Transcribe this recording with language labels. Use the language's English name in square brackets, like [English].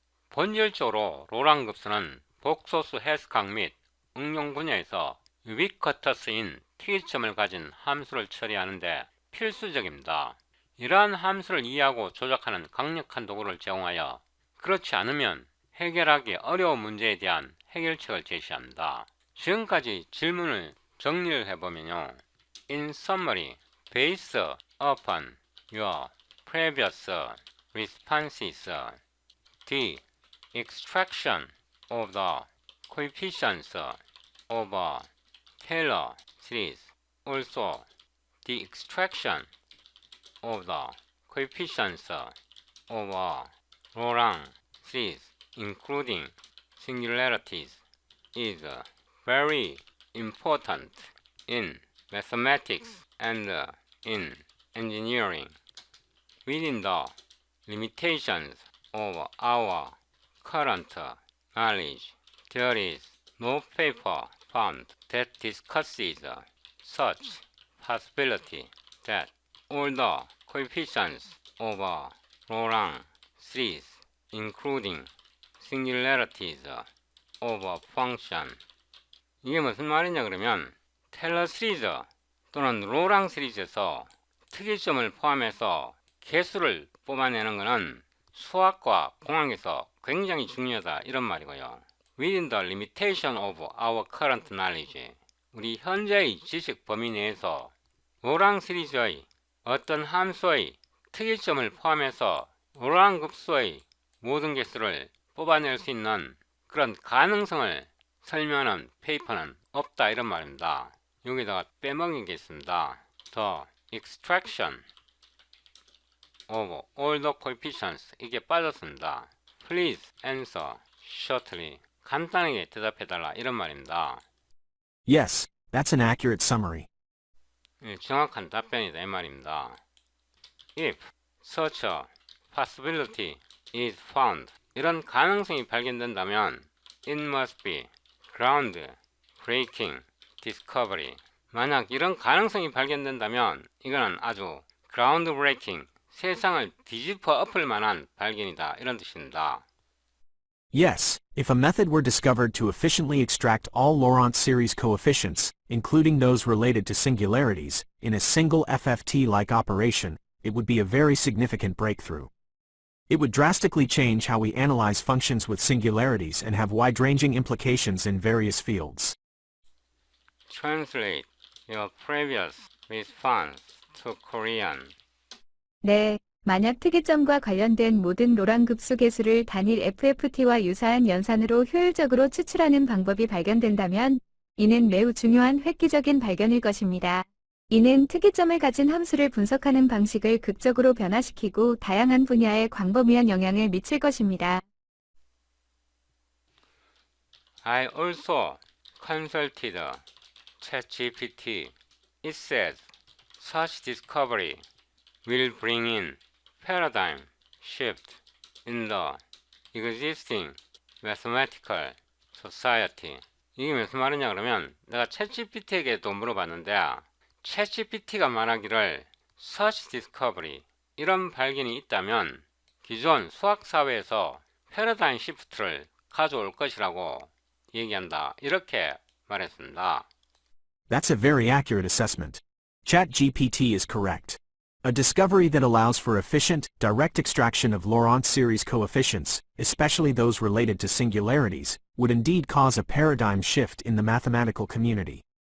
[Korean] 본질적으로 로랑급수는 복소수 해석학 및 응용 분야에서 유비쿼터스인 특이점을 가진 함수를 처리하는데 필수적입니다. 이러한 함수를 이해하고 조작하는 강력한 도구를 제공하여 그렇지 않으면 해결하기 어려운 문제에 대한 해결책을 제시합니다. 지금까지 질문을 정리를 해보면요. [English] In summary, based upon your previous responses, the extraction of the coefficients of a Taylor series, also the extraction of the coefficients of a Laurent series, including singularities, is very important in mathematics and in engineering. Within the limitations of our current knowledge, there is no paper found that discusses such possibility that all the coefficients of a Laurent series, including singularities of a function. [Korean] 이게 무슨 말이냐 그러면 테일러 시리즈 또는 로랑 시리즈에서 특이점을 포함해서 개수를 뽑아내는 것은 수학과 공학에서 굉장히 중요하다 이런 말이고요. [English] Within the limitation of our current knowledge, [Korean] 우리 현재의 지식 범위 내에서 로랑 시리즈의 어떤 함수의 특이점을 포함해서 로랑 급수의 모든 개수를 뽑아낼 수 있는 그런 가능성을 설명하는 페이퍼는 없다 이런 말입니다. 여기다가 빼먹은 게 있습니다. [English] The extraction of all the coefficients, [Korean] 이게 빠졌습니다. [English] Please answer shortly. [Korean] 간단하게 대답해달라 이런 말입니다. [English] Yes, that's an accurate summary. [Korean] 정확한 답변이다 이 말입니다. [English] If such a possibility is found, [Korean] 이런 가능성이 발견된다면 [English] it must be ground-breaking discovery. [Korean] 만약 이런 가능성이 발견된다면 이거는 아주 ground-breaking, 세상을 뒤집어 엎을 만한 발견이다 이런 뜻입니다. [English] Yes, if a method were discovered to efficiently extract all Laurent series coefficients, including those related to singularities, in a single FFT-like operation, it would be a very significant breakthrough. It would drastically change how we analyze functions with singularities and have wide-ranging implications in various fields. Translate your previous response to Korean. [Korean] 네, 만약 특이점과 관련된 모든 로랑급수 개수를 단일 FFT와 유사한 연산으로 효율적으로 추출하는 방법이 발견된다면 이는 매우 중요한 획기적인 발견일 것입니다. 이는 특이점을 가진 함수를 분석하는 방식을 극적으로 변화시키고 다양한 분야에 광범위한 영향을 미칠 것입니다. [English] I also consulted ChatGPT. It says such discovery will bring in paradigm shift in the existing mathematical society. [Korean] 이게 무슨 말이냐 그러면 내가 챗GPT에게도 물어봤는데 챗GPT가 말하기를 [English] such discovery, [Korean] 이런 발견이 있다면 기존 수학사회에서 패러다임 시프트를 가져올 것이라고 얘기한다. 이렇게 말했습니다. [English] That's a very accurate assessment. ChatGPT is correct. A discovery that allows for efficient, direct extraction of Laurent series coefficients, especially those related to singularities, would indeed cause a paradigm shift in the mathematical community.